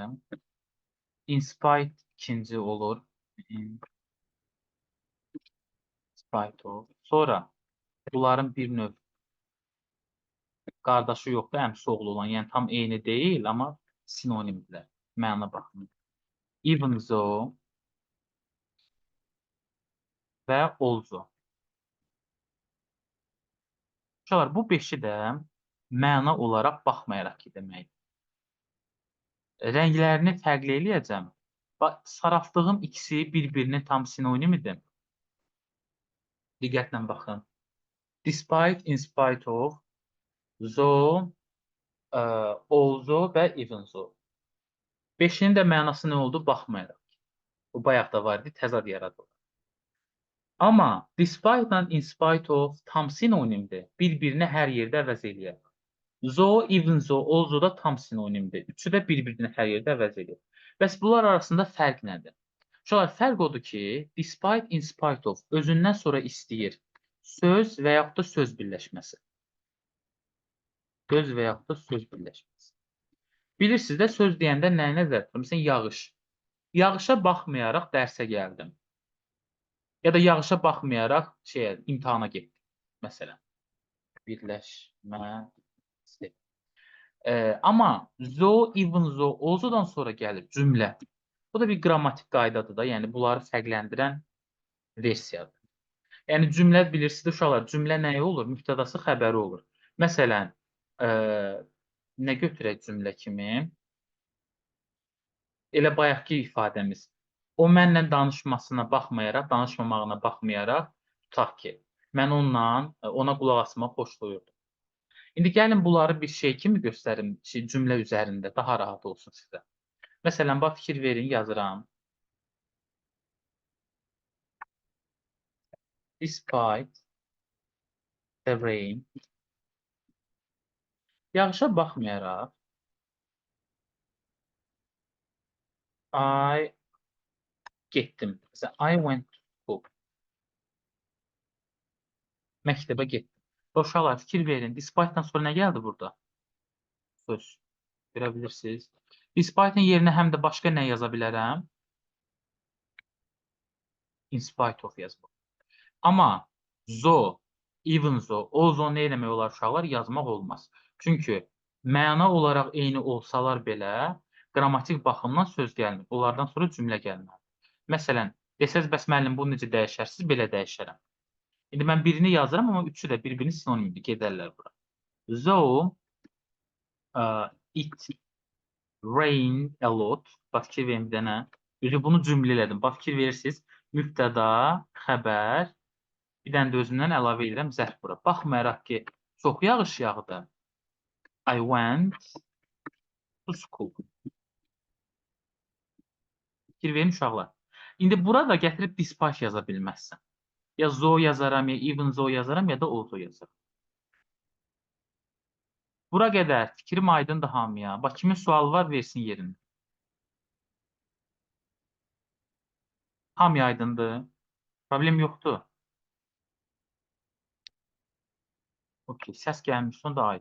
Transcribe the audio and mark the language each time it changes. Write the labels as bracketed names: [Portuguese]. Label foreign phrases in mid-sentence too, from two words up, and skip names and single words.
[Azerbaijani] In ikinci olur. [English] In spite olur. [Azerbaijani] Sonra bunların bir növ qardaşı yoxdur, əmsi oğlu olan. Yəni tam eyni deyil, amma sinonimdirlər. Məna baxımından. [English] Even though və also. [Azerbaijani] Uşaqlar, bu 5-i də məna olaraq baxmayaraq ki deməkdir. Rənglərini fərqli eləyəcəm. Saraltdığım ikisi bir-birinin tam sinonimidir. Diqqətlə baxın. [English] Despite, in spite of, though, also və even though. [Azerbaijani] 5-inin də mənası nə oldu? Baxmayaraq. Bu bayaq da var idi, təzad yaradılır. Amma [English] despite and in spite of [Azerbaijani] tam sinonimdir. Bir-birini hər yerdə əvəz eləyər. [English] Though, even though, also [Azerbaijani] da tam sinonimdir. Üçü də bir-birini hər yerdə əvəz eləyir. Bəs bunlar arasında fərq nədir? Uşaqlar, fərq odur ki, [English] despite, in spite of [Azerbaijani] özündən sonra istəyir söz və yaxud da söz birləşməsi. Söz və yaxud da söz birləşməsi. Bilirsiniz də, söz deyəndə nəyə nəzər tutur? Məsələn, yağış. Yağışa baxmayaraq dərsə gəldim. Ya da yağışa baxmayaraq imtahana getdim. Məsələn, birləşməsi. [English] Amma though, even though, [Azerbaijani] alsodan sonra gəlir cümlə. Bu da bir qrammatik qaydadır da, yəni bunları fərqləndirən versiyadır. Yəni cümlə bilirsiniz uşaqlar, cümlə nəyi olur? Mübtədası xəbəri olur. Məsələn, nə götürək cümlə kimi? Elə bayaqki ifadəmiz. O mənlə danışmasına baxmayaraq, danışmamağına baxmayaraq tutaq ki, mən ona qulaq asmaq xoşlayırdım. İndi gəlin bunları bir şey kimi göstərim cümlə üzərində, daha rahat olsun sizə. Məsələn, bax fikir verin, yazıram. [English] Despite the rain. [Azerbaijani] Yağışa baxmayaraq, I getdim. Məsələn, [English] I went to school. [Azerbaijani] Məktəbə getdim. Uşaqlar, fikir verin. Despite-dan sonra nə gəldi burada? Söz. Görə bilirsiniz. Despite-in yerinə həm də başqa nə yaza bilərəm? [English] In spite of yazmaq. [Azerbaijani] Amma [English] though, even though, also [Azerbaijani] nə eləmək olar uşaqlar? Yazmaq olmaz. Çünki məna olaraq eyni olsalar belə, qrammatik baxımdan söz gəlmir. Onlardan sonra cümlə gəlməlidir. Məsələn, desəz, bəs müəllim, bunu necə dəyişərsiniz? Belə dəyişərəm. İndi mən birini yazıram, amma üçü də bir-birinin sinonimidir. Gedərlər bura. [English] Though it rained a lot. [Azerbaijani] Bax, fikir verin bir dənə. Üzü bunu cümlə elədim. Bax, fikir verirsiniz. Mübtəda, xəbər, bir dənə də özümdən əlavə edirəm zərf bura. Baxmayaraq ki, çox yağış yağdı. [English] I went to school. [Azerbaijani] Fikir verin uşaqlar. İndi burada gətirib despite yaza bilməzsən. Ya though yazaram, ya [English] even though [Azerbaijani] yazaram, ya da also yazaram. Bura qədər fikrim aydındır hamıya. Bax, kimin sualı var, versin yerini. Hamıya aydındır. Problem yoxdur. Okey, səs gəlmiş, sonra da aydın.